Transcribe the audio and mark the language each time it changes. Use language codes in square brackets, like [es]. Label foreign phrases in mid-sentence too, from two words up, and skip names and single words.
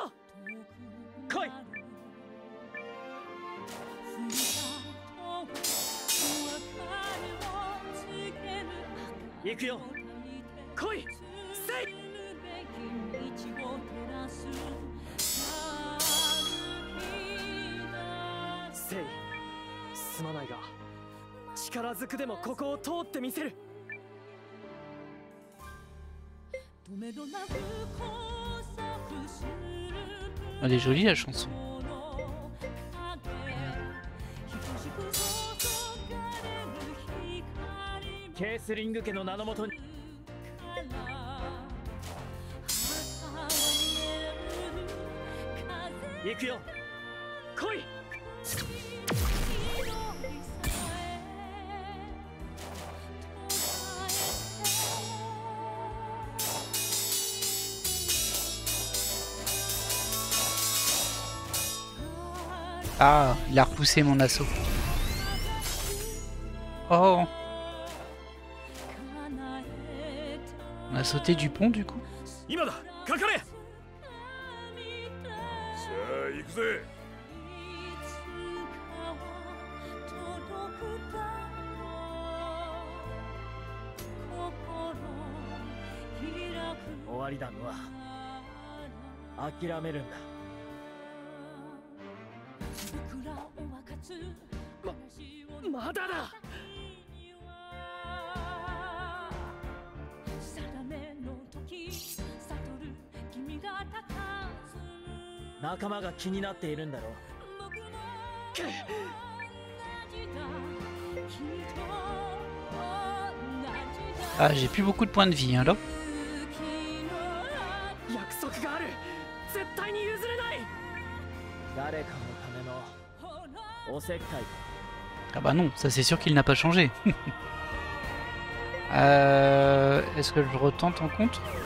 [ja] 来い。行くよ。来い。せい。せい、すまないが力ずくでもここを通ってみせる。 [fr] Elle est jolie la chanson. [ja] ケースリング家の名のもとに行くよ。来い。 [fr] Ah, il a repoussé mon assaut. Oh. On a sauté du pont du coup. [ja] 今だ、かかれ。さあ行くぜ。終わりだのは諦めるんだ。まだだ。仲間が気になっているんだろう。 [fr] Ah, j'ai plus beaucoup de points de vie, hein, là. [ja] 約束がある。絶対に譲れない。誰かのためのおせっかい。 [fr] Ah bah non, ça c'est sûr qu'il n'a pas changé. Est-ce que je retente en contre?